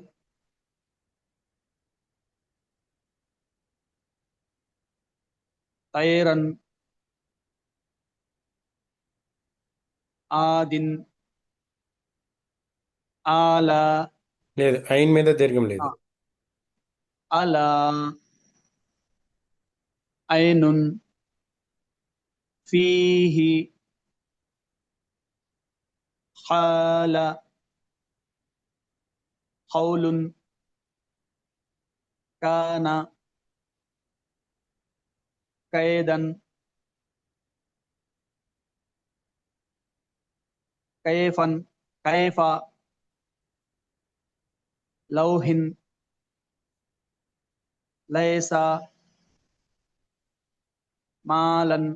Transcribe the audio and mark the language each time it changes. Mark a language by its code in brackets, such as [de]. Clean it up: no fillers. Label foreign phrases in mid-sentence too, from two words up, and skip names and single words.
[ar] طيرا عادين على [te] లేదు. ఐన్ మీద దీర్ఘం లేదు. [ar] على عين فيه حال قول كان كيدا كيفا كيف لوح ليس مالا